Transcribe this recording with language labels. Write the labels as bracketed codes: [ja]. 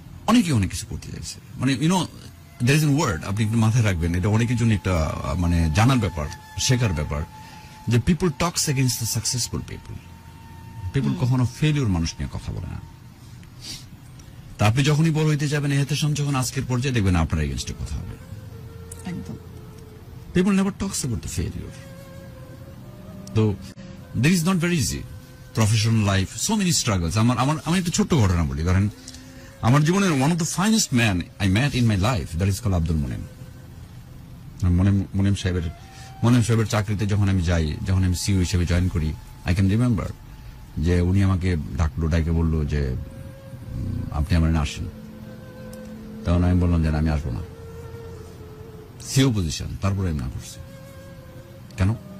[bn] অনেকে অনেক কিছু করতে চাইছে, মানে [en] there is a word, [bn] আপনি একটু মাথায় রাখবেন, এটা অনেকের জন্য একটা মানে জানার ব্যাপার, শেখার ব্যাপার, যে [en] people talks against the successful people [bn] কখনো ফেলিওর মানুষ নিয়ে কথা বলে না। তা আপনি যখনই বড় হইতে যাবেন, হেতেশন যখন আজকের পর্যায়ে দেখবেন আপনার এগেইনস্টে কথা হবে। একদম। [en] People never talks about the failure. Though there is not very easy. Professional life, so many struggles. [bn] আমার একটা ছোট্ট ঘটনা বলি। ধরেন আমার জীবনের [en] one of the finest man I met in my life, that is called Abdul Munim. [bn] Munim সাহেবের চাকরিতে যখন আমি যাই, যখন আমি সিইও হিসেবে জয়েন করি, [en] I can remember [bn] যে উনি আমাকে ডাকে বললো যে আপনি আমার না আসেন। তখন আমি বললাম যে আমি আসবো না, সিইও পজিশন। তারপরে আমি না করছি। কেন?